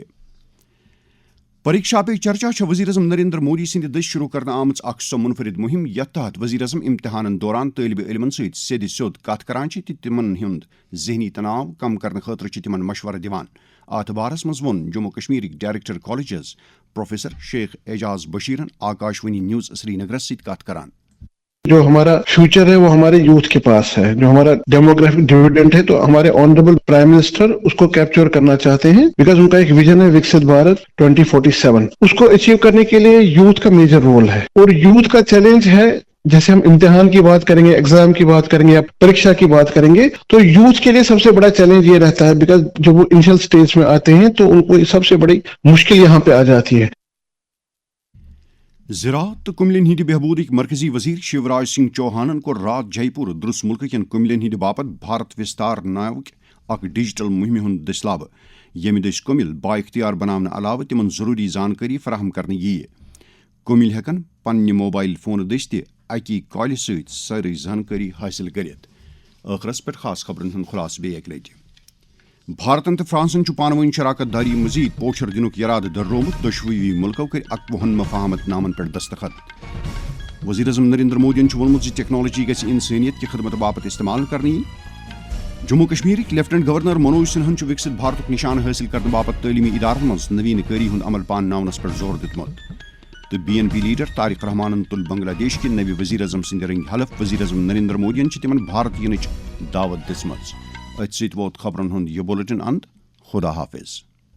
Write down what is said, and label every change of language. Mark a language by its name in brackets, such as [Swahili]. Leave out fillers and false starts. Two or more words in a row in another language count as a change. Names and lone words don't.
[Kashmiri] پریکشا پے چرچا وزیر اعظم نریندر مودی سند دس شروع کرنے آمت اخ سو منفرد مہم یتھ تحت وزیر اعظم امتحانن دوران طالب علمن ست سیود سیود کت کران تمن ہند ذہنی تناؤ کم کرنے خاطر تمن مشورہ دِوان. ات بارس مز وون جموں کشمیرک [English] director colleges [Kashmiri] پروفیسر شیخ اعجاز بشیرن آکاشوانی نیوز سری نگر ست کت کران. [Urdu] جو ہمارا فیوچر ہے وہ ہمارے یوتھ کے پاس ہے. جو ہمارا [English] demographic dividend [Urdu] ہے تو ہمارے [English] honourable prime minister [Urdu] اس کو کیپچر کرنا چاہتے ہیں، بیکاز ان کا ایک ویژن ہے وکست بھارت 2047. اس کو اچیو کرنے کے لیے یوتھ کا [English] major role [Urdu] ہے. اور یوتھ کا چیلنج ہے، جیسے ہم امتحان کی بات کریں گے، ایگزام کی بات کریں گے یا پریکشا کی بات کریں گے، تو یوتھ کے لیے سب سے بڑا چیلنج یہ رہتا ہے، بیکاز جب وہ [English] initial stage [Urdu] میں آتے ہیں تو ان کو سب سے بڑی مشکل یہاں پہ آ جاتی ہے. [Kashmiri] زراعت تو کملین ہند بہبودک مرکزی وزیر شیوراج سنگھ چوہانن کو رات جے پور درس ملک کن کملین ہند باپت بھارت وستار ناوک اک ڈیجیٹل مہم ہند دسلاب، یمہ دس کمل با اختیار بناونہ علاوہ تمن ضروری زانکاری فراہم کرنے ییہ. کمل ہیکن پنہ [English] mobile phone [Kashmiri] دس تہ اکی کالہ ست ساری زانکاری حاصل کرت. ٲخرس پہ خاص خبرن ہند خلاصہ بیٚیہِ اکہ لٹہ. بھارتن تو فرانسن پانوین شراکت داری مزید پوچھر دنک ارادہ دررومت. دۄشوٕیی ملکو کر 51 مفاہمت نامن پہ دستخط. وزیر اعظم نریندر مودین وونمت زِ ٹیکنالوجی گژھِ [Urdu] انسانیت کی خدمت [Kashmiri] باپت استعمال کرنہٕ یِنۍ. جموں کشمیرک [English] lieutenant governor [Kashmiri] منوج سنہن وکست بھارتک نشانہ حاصل کرنے باپت تعلیمی ادارن مز نوین کاری ہند عمل پانناونس پہ زور دتمت. تو BNP لیڈر طارق رحمانن تل بنگلہ دیش کے نوِ وزیر اعظم سند رنگ حلف. وزیر اعظم نریندر مودین تمن بھارت ینچ دعوت دژمٕژ. ات سۭتۍ ووت خبرن ہُنٛد یہِ بُلٹن اند خدا حافظ.